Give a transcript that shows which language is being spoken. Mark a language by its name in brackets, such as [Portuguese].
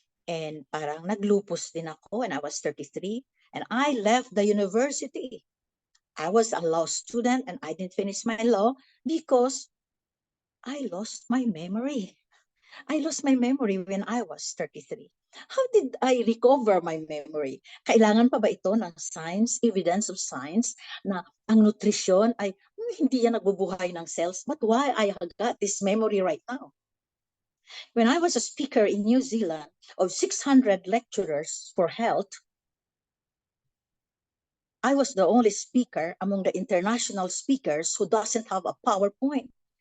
[English] And [Filipino] parang naglupus din ako [English] when I was 33. And I left the university. I was a law student and I didn't finish my law because I lost my memory. I lost my memory when I was 33. How did I recover my memory? [Filipino] Kailangan pa ba ito ng science, [English] evidence of science, [Filipino] na ang nutrisyon ay hindi yan nagbubuhay ng cells? [English] But why I have got this memory right now? When I was a speaker in New Zealand of 600 lecturers for health, I was the only speaker among the international speakers who doesn't have a PowerPoint.